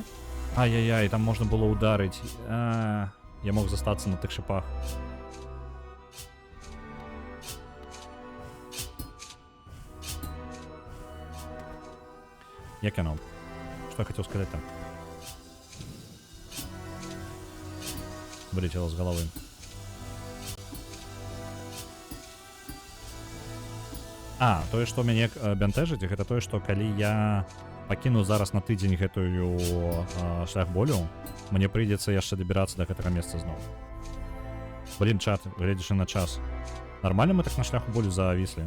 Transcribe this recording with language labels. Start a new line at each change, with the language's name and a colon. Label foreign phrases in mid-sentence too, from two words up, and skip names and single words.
Ukrainian: Ай-яй-яй, там можна було ударити. Я мог застатися на тих шипах. Як яно?
Russian: Что я хотел сказать там? Вылетело с головы.
Belarusian: Тое, што мяне бянтэжыць, гэта тое, што калі я пакіну зараз на тыдзень гэтую шлях болю, мне прыйдзецца яшчэ дабірацца да гэтага месца зноў. Блін, чат, гледзячы на час. Нармальна мы так на шляху болю завіслі?